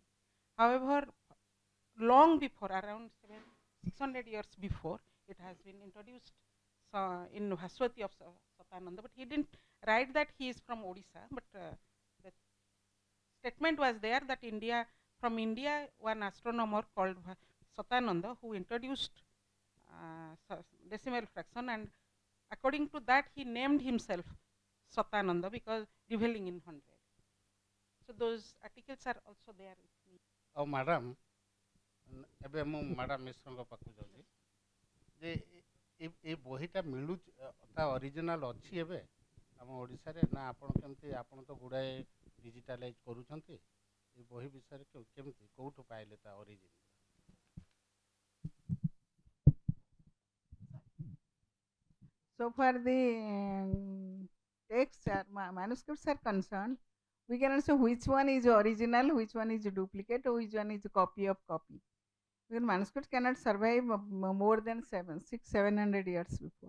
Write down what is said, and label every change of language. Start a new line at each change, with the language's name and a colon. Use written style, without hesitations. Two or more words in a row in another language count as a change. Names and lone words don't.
English: However, long before, around 600 years before, it has been introduced in Bhaswati of Satananda, but he didn't write that he is from Odisha, but the statement was there that from India one astronomer called Satananda who introduced decimal fraction, and according to that he named himself Satananda because revealing in 100. So those articles are also there with me. Oh madam,
Odia: ଏବେ ମୁଁ ମ୍ୟାଡ଼ାମ୍ ମିଶ୍ରଙ୍କ ପାଖକୁ ଯାଉଛି ଯେ ଏ ବହିଟା ମିଳୁଛି ତା ଅରିଜିନାଲ୍ ଅଛି ଏବେ ଆମ ଓଡ଼ିଶାରେ ନା ଆପଣ କେମିତି ଆପଣ ତ ଗୁଡ଼ାଏ ଡିଜିଟାଲାଇଜ୍ କରୁଛନ୍ତି ଏ ବହି ବିଷୟରେ କେମିତି କେଉଁଠୁ ପାଇଲେ ତା ଅରିଜିନ୍?
English: So far the texts or manuscripts are concerned, we cannot say which one is original, which one is duplicate, or which one is a copy of copy. Because manuscripts cannot survive more than 700 years before.